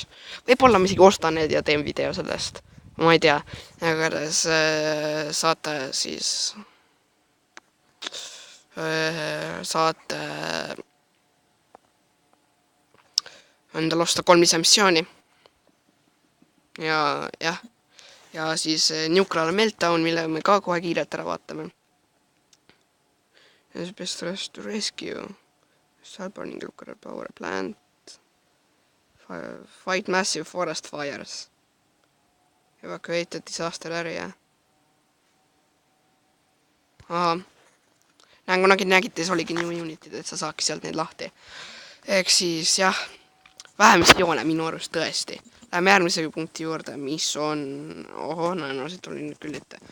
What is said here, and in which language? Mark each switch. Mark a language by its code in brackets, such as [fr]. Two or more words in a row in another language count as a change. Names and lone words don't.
[et] Võib-olla ma isegi ostan need ja teen video sellest, ma ei tea, aga saate siis endal osta 3 missiooni ja siis Nuclear Meltdown, mille me ka kohe kiirelt ära vaatame. [en] Best to rescue burning nuclear power plant, fight massive forest fires, evacuated disaster area. [et] Kunagi nägite, see oligi new unitid, et sa saaks sealt neid lahti. Ehk siis jah, vähe missioone minu arust tõesti. Läheme järgmise punkti juurde, mis on, see tuli nüüd küll ette.